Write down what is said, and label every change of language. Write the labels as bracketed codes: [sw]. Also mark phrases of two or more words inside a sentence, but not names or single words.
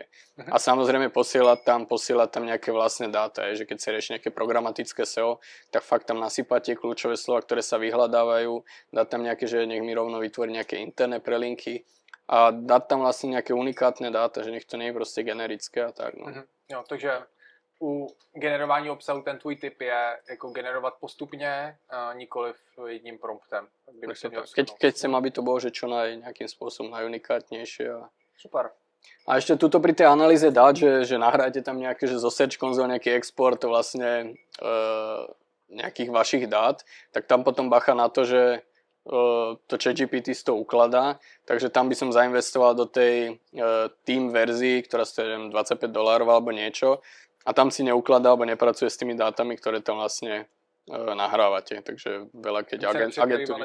[sk] A samozrejme posielať tam nejaké vlastné dáta, že keď si rieši nejaké programatické SEO, tak fakt tam nasypať tie kľúčové slova, ktoré sa vyhľadávajú, dať tam nejaké, že nech mi rovno vytvorí nejaké interné prelinky a dať tam vlastne nejaké unikátne dáta, že nech to nie je proste generické a tak. No. [cs] Jo, takže u generování obsahu ten tvůj tip je jako generovat postupně, nikoliv jedním promptem. [sk] Keď chcem, aby to bolo, že čo nejakým spôsobom najunikátnejšie. Super. A ešte tuto pri tej analýze dať, že nahrajte tam nejaké, že zo Search Console nejaký export vlastne nejakých vašich dát, tak tam potom bacha na to, že to ChatGPT z toho ukladá, takže tam by som zainvestoval do tej team verzii, ktorá stojí $25 alebo niečo a tam si neukladá alebo nepracuje s tými dátami, ktoré tam vlastne nahrávate, takže veľa keď agentúry...